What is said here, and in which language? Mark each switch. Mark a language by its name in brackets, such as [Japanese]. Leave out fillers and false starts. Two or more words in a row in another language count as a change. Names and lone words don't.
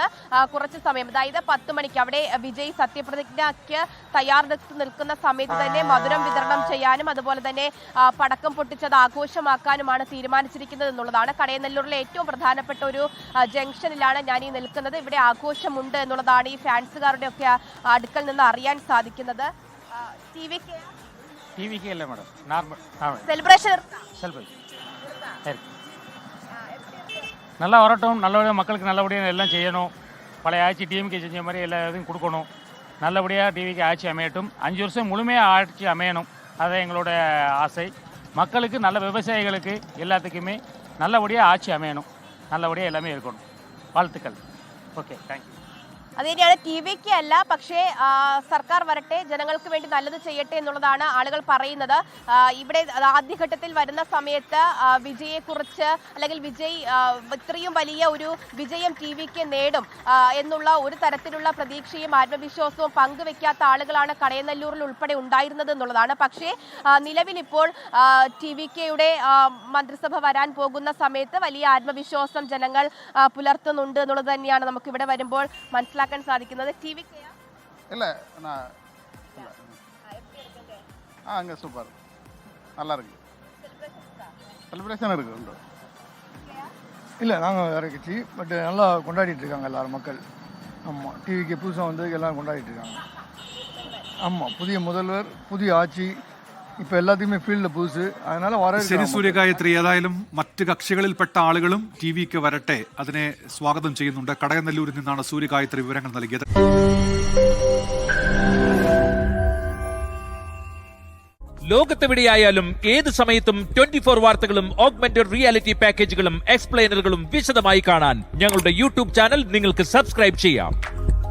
[Malayalam] കുറച്ച് സമയം, അതായത് 10 മണിക്ക് അവിടെ വിജയ് സത്യപ്രതിജ്ഞയ്ക്ക് തയ്യാറെടുത്ത് നിൽക്കുന്ന സമയത്ത് തന്നെ മധുരം വിതരണം ചെയ്യാനും അതുപോലെ തന്നെ പടക്കം പൊട്ടിച്ചത് ആഘോഷമാക്കാനുമാണ് തീരുമാനിച്ചിരിക്കുന്നത് എന്നുള്ളതാണ്. കടയനെല്ലൂരിലെ ഏറ്റവും പ്രധാനപ്പെട്ട ഒരു ജംഗ്ഷനിലാണ് ഞാൻ ഈ നിൽക്കുന്നത്. ഇവിടെ ആഘോഷമുണ്ട് എന്നുള്ളതാണ് ഈ ഫാൻസുകാരുടെ ഒക്കെ അടുക്കൽ നിന്ന് അറിയാൻ സാധിക്കുന്നത്. TVK അല്ല മാഡം, നോർമൽ സെലിബ്രേഷൻ [Tamil] நல்லா வரட்டும். நல்லபடியாக மக்களுக்கு நல்லபடியாக எல்லாம் செய்யணும். பழைய ஆட்சி DMK செஞ்ச மாதிரி எல்லா இதையும் கொடுக்கணும். நல்லபடியாக TVK ஆட்சி அமையட்டும். 5 வருஷம் முழுமையாக ஆட்சி அமையணும். அதுதான் எங்களோட ஆசை. மக்களுக்கு நல்ல விவசாயிகளுக்கு எல்லாத்துக்குமே நல்லபடியாக ஆட்சி அமையணும். நல்லபடியாக எல்லாமே இருக்கணும். வாழ்த்துக்கள். [English] Okay, thank you. [Malayalam] അത് തന്നെയാണ്. TVK അല്ല, പക്ഷേ സർക്കാർ വരട്ടെ, ജനങ്ങൾക്ക് വേണ്ടി നല്ലത് ചെയ്യട്ടെ എന്നുള്ളതാണ് ആളുകൾ പറയുന്നത്. ഇവിടെ ആദ്യഘട്ടത്തിൽ വരുന്ന സമയത്ത് വിജയെക്കുറിച്ച് അല്ലെങ്കിൽ വിജയ് ഇത്രയും വലിയ ഒരു വിജയം TVK നേടും എന്നുള്ള ഒരു തരത്തിലുള്ള പ്രതീക്ഷയും ആത്മവിശ്വാസവും പങ്കുവെക്കാത്ത ആളുകളാണ് കടയനെല്ലൂരിൽ ഉൾപ്പെടെ ഉണ്ടായിരുന്നത് എന്നുള്ളതാണ്. പക്ഷേ നിലവിലിപ്പോൾ TVKയുടെ മന്ത്രിസഭ വരാൻ പോകുന്ന സമയത്ത് വലിയ ആത്മവിശ്വാസം ജനങ്ങൾ പുലർത്തുന്നുണ്ട് എന്നുള്ളത് തന്നെയാണ് നമുക്ക് ഇവിടെ വരുമ്പോൾ മനസ്സിലാക്കാൻ സാധിക്കുന്നത്. TVK [Tamil] இல்ல நான் அங்கே சூப்பர், நல்லா இருக்கு, செலிப்ரேஷன் இருக்கு. உண்டு இல்லை, நாங்கள் வேறு கட்சி, பட் நல்லா கொண்டாடிட்டு இருக்காங்க எல்லாரும் மக்கள். ஆமாம், TVK புதுசாக வந்து எல்லாரும் கொண்டாடிட்டு இருக்காங்க. ஆமாம், புதிய முதல்வர், புதிய ஆட்சி, [Malayalam] ഇപ്പൊ എല്ലാത്തിനും ഫീൽഡ് പുതുസ്, അതനാല ശരി സൂര്യഗായത്രി, ഏതായാലും മറ്റ് കക്ഷികളിൽപ്പെട്ട ആളുകളും TVK വരട്ടെ അതിനെ സ്വാഗതം ചെയ്യുന്നുണ്ട്. കടയനെല്ലൂരിൽ നിന്നാണ് സൂര്യഗായത്രി വിവരങ്ങൾ നൽകിയത്. ലോകത്തെവിടെയായാലും ഏത് സമയത്തും 24 വാർത്തകളും [English] augmented reality [Malayalam] പാക്കേജുകളും എക്സ്പ്ലെയിനറുകളും വിശദമായി കാണാൻ ഞങ്ങളുടെ YouTube ചാനൽ നിങ്ങൾക്ക് സബ്സ്ക്രൈബ് ചെയ്യാം.